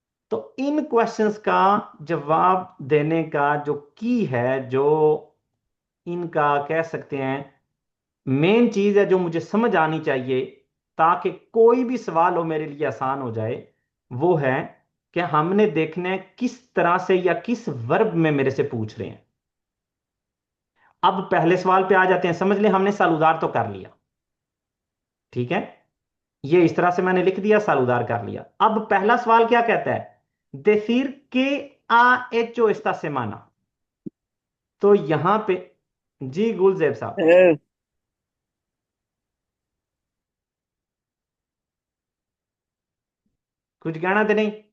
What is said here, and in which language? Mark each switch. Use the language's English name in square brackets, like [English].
[Hindi] तो इन क्वेश्चंस का जवाब देने का जो की है, जो इनका कह सकते हैं मेन चीज है, जो मुझे समझ आनी चाहिए ताकि कोई भी सवाल हो मेरे लिए आसान हो जाए, वो है कि हमने देखना है किस तरह से या किस वर्ब में मेरे से पूछ रहे हैं। अब पहले सवाल पे आ जाते हैं। समझ लें हमने सालूदार तो कर लिया, ठीक है, ये इस तरह से मैंने लिख दिया, सालूदार कर लिया। अब पहला सवाल क्या कहता है? [Spanish] decir que ha hecho esta semana। [Hindi] तो यहां पे जी गुलजेब साहब कुछ कहना तो नहीं?